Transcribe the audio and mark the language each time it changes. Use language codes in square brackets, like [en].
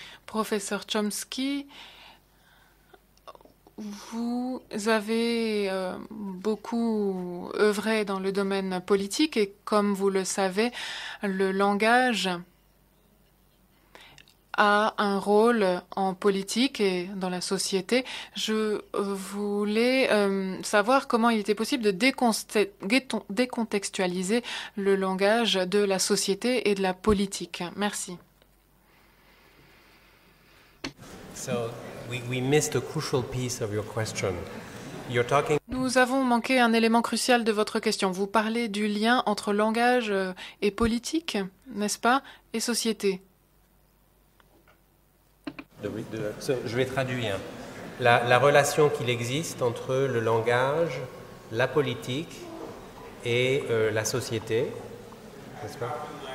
[fr] Professeur Chomsky, vous avez beaucoup œuvré dans le domaine politique et comme vous le savez, le langage a un rôle en politique et dans la société. Je voulais savoir comment il était possible de décontextualiser le langage de la société et de la politique. Merci. [en] So we missed a crucial piece of your question. You're talking. [fr] Nous avons manqué un élément crucial de votre question. Vous parlez du lien entre langage et politique, n'est-ce pas, et société. Je vais traduire. La relation qu'il existe entre le langage, la politique et la société, n'est-ce pas?